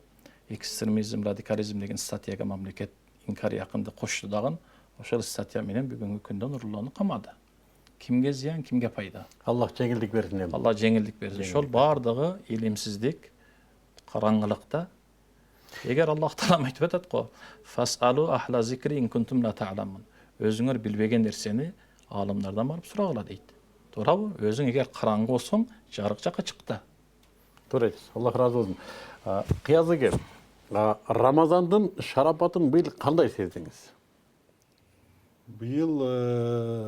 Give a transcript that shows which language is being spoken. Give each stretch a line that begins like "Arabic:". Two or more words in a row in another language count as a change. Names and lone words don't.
Kyrgyz: Экстремизм, радикализм деген статьяга мамлекет инкар якынды кошту дагы. Ошол статья менен бүгүнкү күндө Нурулланы камады. Кимге зыян, кимге пайда? Аллах жеңилдик берсин эми. Алла жеңилдик берсин. Ошол бардыгы илимсиздик, караңгылыкта. Эгер Аллах Таала айтып атат го,
Arabic: فاسألوا أهل الذكر إن كنتم لا تعلمون.
Kyrgyz: Өзүңөр билбеген нерсени аалымдардан барып сурагыла дейт. Туурабы? Өзүң эгер караңгы болсоң, жарык жакка чык да. Туура айтасыз. Аллах разы болсун. Кыяз эке, Рамазандын шарапатын быйыл кандай сездиңиз? Быйыл